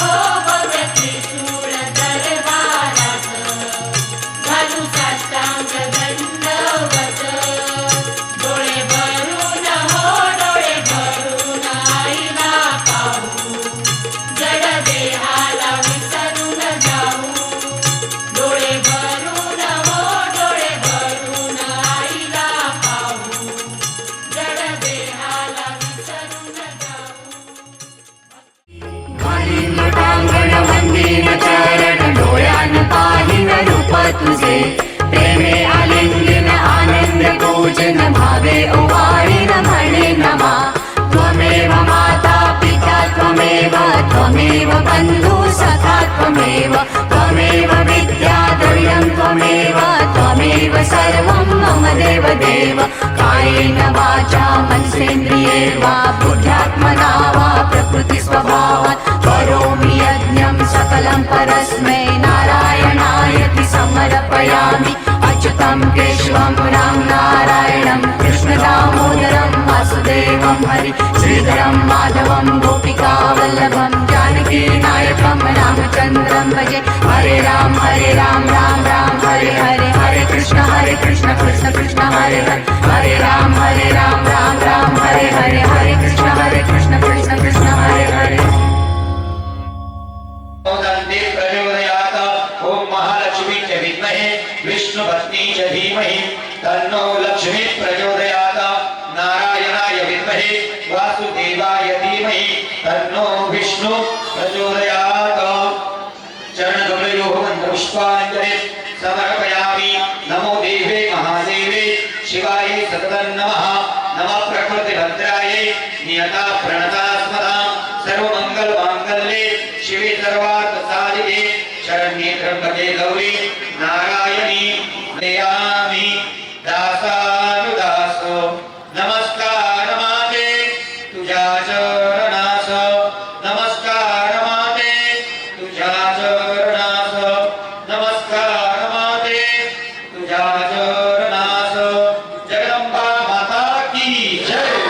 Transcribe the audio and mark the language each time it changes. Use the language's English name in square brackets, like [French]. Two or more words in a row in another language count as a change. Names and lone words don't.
[Marathi] दरबारात घालू साष्टांग दंडवत डोळे भरून आईला पाहू जड देहाला विसरून जाऊ डोळे भरून आईला पाहू जड देहाला विसरून जाऊ घालीन लोटांगण वंदीन चरण डोळ्यान पाहिन रूप तुझे प्रेमे आलिंगन आनंद पूजन भावे ओवाळीन म्हणे नमा [Sanskrit] त्वमेव माता पिता त्वमेव बंधू सखा त्वमेव विद्या द्रव्यं त्वमेव सर्वं मम देव कायेन वाचा मनसेन्द्रिये वा बुद्ध्यात्मना वा प्रकृति स्वभावात् करोमि यज्ञं सकलं परस्मै नारायणायति समर्पयामि अच्युतं केशवं राम नारायणं कृष्णदामोदरं वासुदेवं हरि श्रीधरं माधवं गोपिकावल्लभं जानकीनायकं रामचन्द्रं भजे हरे राम राम राम हरे हरे हरे कृष्ण कृष्ण कृष्ण हरे हरे राम राम राम हरे हरे हरे कृष्ण कृष्ण कृष्ण हरे हरे दन्ते प्रचोदयात् ॐ महालक्ष्मी च विद्महे विष्णुपत्नी च धीमहि तन्नो लक्ष्मी प्रचोदयात् नारायणाय विद्महे वासुदेवाय धीमहि तन्नो विष्णु प्रचोदयात् चरणकमलयोः मन्त्रपुष्पाञ्जलिं समर्पयामि नमो देवे महादेवे शिवाय सततं नमः प्रकृतिभद्राय नियता प्रणता स्मरां सर्वमङ्गलमाङ्गल्ये शिवे सर्वार्थसाधिके शरण्ये त्र्यम्बके गौरी नारायणी नयामि दासानुदासो [Marathi] नमस्कार माते तुझ्या चरणास नमस्कार माते तुझ्या चरणास नमस्कार माते तुझ्या चरणास जगदंबा [Hindi] माता की जय